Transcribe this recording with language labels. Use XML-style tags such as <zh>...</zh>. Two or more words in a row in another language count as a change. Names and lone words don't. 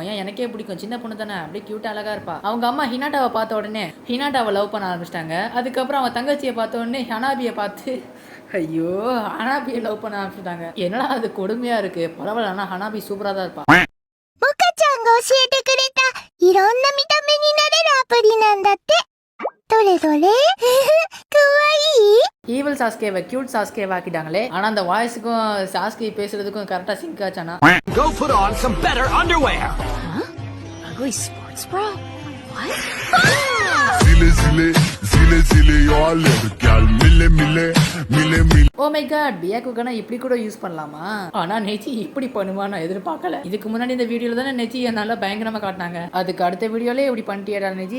<ta>ஏன் எனக்கே பிடிக்கும், சின்ன பொண்ணு தானே, அப்படியே கியூட்டா அழகா இருப்பா. அவங்க அம்மா ஹினாட்டாவை பார்த்த உடனே ஹினாட்டாவை லவ் பண்ண ஆரம்பிச்சிட்டாங்க. அதுக்கப்புறம் அவன் தங்கச்சியை பார்த்த உடனே ஹனாபியை பார்த்து ஐயோ ஹனாபியை லவ் பண்ண ஆரம்பிச்சிட்டாங்க. என்னடா அது கொடுமையா இருக்கு. பரவாயில்ல, ஆனா ஹனாபி சூப்பரா தான் இருப்பா.</ta> <ja>モカちゃんが教えてくれたいろんな見た目になれるアプリなんだって。どれどれかわいい。</ja> <ta>ஈவல் சாஸ்கேவை கியூட் சாஸ்கேவா ஆக்கிட்டாங்களே. ஆனா அந்த வாய்ஸுக்கும் சாஸ்கே பேசுறதுக்கும் கரெக்டா சிங்க் ஆச்சானா.</ta> <en>Go put on some better underwear. Ugly sports bra. What? Zile, zile, zile, zile, you're a little girl. Mille, mille, mille, mille. Oh my god,</en> <ta>பியாக்குக்கான இப்படி கூட யூஸ் பண்ணலாமா? ஆனா நெச்சி இப்படி பண்ணுமா நான் எதிர்பார்க்கல. இதுக்கு முன்னாடி இந்த வீடியோல தானே நெச்சி நல்லா பயங்கரமா காட்டினாங்க. அதுக்கு அடுத்த வீடியோலே இப்படி பண்ணிட்டியடா நெச்சி.</ta>